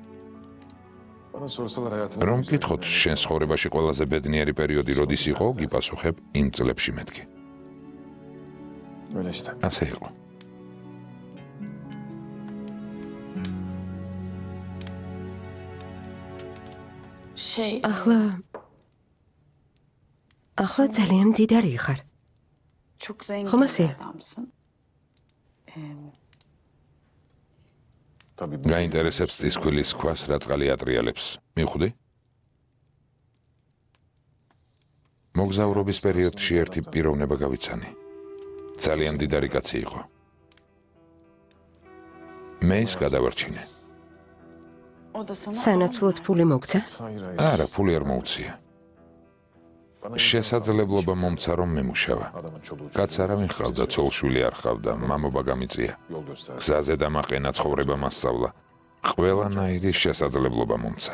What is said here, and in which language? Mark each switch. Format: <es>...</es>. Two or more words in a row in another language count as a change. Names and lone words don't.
<ka>რომ გითხოთ, შენ ცხოვრებაში ყველაზე ბედნიერი პერიოდი როდის იყო, გიპასუხებ, იმ წლებში მეთქი. ასე იყო. ახლა ახლა ძალიან მდიდარი ხარ.</ka> <tr>Çok zengin Ama bir sen- adamsın.</tr> <ka>გაინტერესებს წისქვილის ქვას რა წყალი ატრიალებს. მივხვდი? მოგზაურობის პერიოდში ერთი პიროვნება გავიცანი. ძალიან დიდარი კაცი იყო. მე ის გადავარჩინე.</ka> <tr>O da sana</tr> <ka>სანაცვლოდ ფული მოგცა? არა, ფული არ მოუწია. შესაძლებლობა მომცა რომ მემუშავა. კაც არავინ ხავდა, ცოლშვილი არ ხავდა, მამობა გამიწია. გზაზე დამაყენა, ცხოვრება მასწავლა. ყველანაირი შესაძლებლობა მომცა.</ka>